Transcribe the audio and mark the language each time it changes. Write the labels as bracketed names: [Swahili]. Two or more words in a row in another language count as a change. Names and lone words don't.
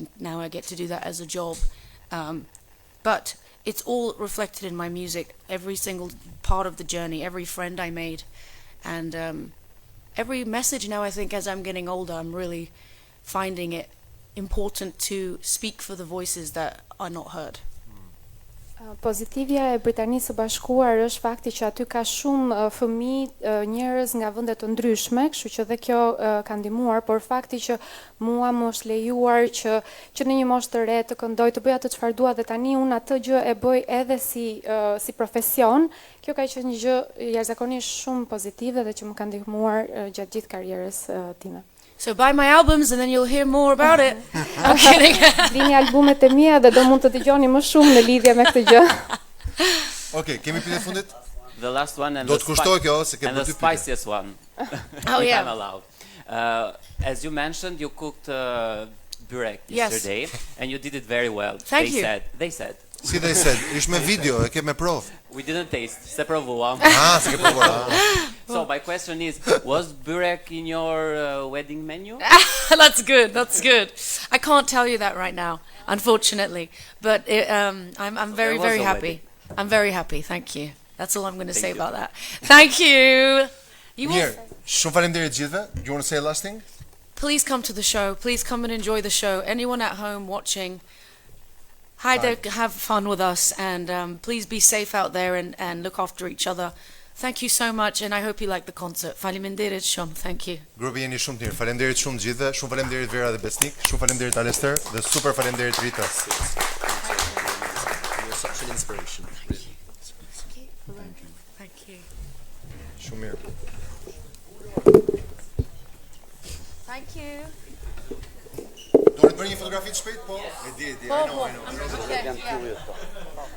[English] Now I get to do that as a job. But it's all reflected in my music, every single part of the journey, every friend I made. And every message now, I think, as I'm getting older, I'm really finding it important to speak for the voices that are not heard. [Albanian] Pozitivja e Britanisë së Bashkuar është fakti që aty ka shumë fëmijë, njerëz nga vende të ndryshme, kështu që dhe kjo ka ndihmuar, por fakti që mua më është lejuar që në një moshë të re të këndoj, të bëj atë çfarë dua dhe tani unë atë gjë e bëj edhe si profesion, kjo ka qenë një gjë jashtëzakonisht shumë pozitive dhe që më ka ndihmuar gjatë gjithë karrierës time. [English] So buy my albums and then you'll hear more about it. I'm kidding. [Albanian] Vini albumet e mia dhe do mund të dëgjoni më shumë në lidhje me këtë gjë. Okej, kemi pyetje fundit? [English] The last one and [Albanian] Do të kushtoj kjo se kemi [English] and the spiciest one. Oh, if yeah. I'm allowed. As you mentioned, you cooked burek Yes. yesterday, and you did it very well. Thank you. They said. Si they said, [Albanian] ish me video, e ke me provë. [English] We didn't taste. [Albanian] Se provuam. Se ke provuar. [English] So my question is, was burek in your wedding menu? That's good. That's good. I can't tell you that right now, unfortunately. But I'm very, there was very a happy. I'm very happy. Thank you. That's all I'm going to say about that. Thank you. You will. [Albanian] Mirë, shumë faleminderit gjithëve. [English] You want to say a last thing? Please come to the show. Please come and enjoy the show. Anyone at home watching, hi there, have fun with us, and please be safe out there and look after each other. Thank you so much, and I hope you like the concert. [Albanian] Faleminderit shumë. [English] Thank you. [Albanian] Grupi jeni shumë të mirë. Faleminderit shumë gjithëve. Shumë faleminderit Vera dhe Besnik. Shumë faleminderit Alester dhe super faleminderit Rita. [English] You're such an inspiration. Thank you. [Albanian] Shumë mirë. [English] Thank you. [Albanian] Do të bëni një fotografi të shpejt, po? E di. [English] I know. Okay, yeah.